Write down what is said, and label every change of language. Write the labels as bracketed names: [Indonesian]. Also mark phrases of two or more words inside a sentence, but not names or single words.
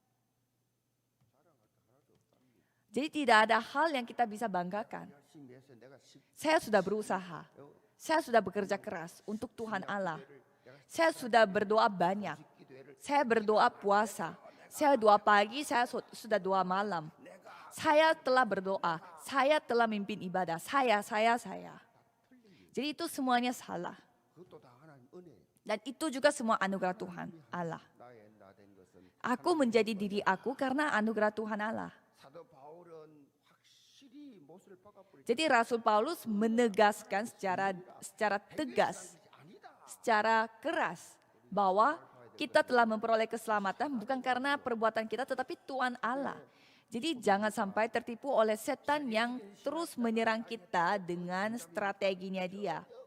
[Indonesian] Jadi tidak ada hal yang kita bisa banggakan. [Korean] 열심히 해서 내가 [Indonesian] Saya sudah berusaha. Saya sudah bekerja keras untuk Tuhan Allah. Saya sudah berdoa banyak. Saya berdoa puasa. Saya doa pagi, saya sudah doa malam. Saya telah berdoa, saya telah mimpin ibadah, saya. Jadi itu semuanya salah. [Korean] 그것도 다 하나님 은혜. [Indonesian] Dan itu juga semua anugerah Tuhan Allah. [Korean] 나의 나된 것은 [Indonesian] Aku menjadi diri aku karena anugerah Tuhan Allah. [Korean] 사도 바울은 확실히 못을 박아버리고 [Indonesian] Jadi Rasul Paulus menegaskan secara tegas, secara keras bahwa kita telah memperoleh keselamatan bukan karena perbuatan kita tetapi Tuhan Allah. Jadi jangan sampai tertipu oleh setan yang terus menyerang kita dengan strateginya dia.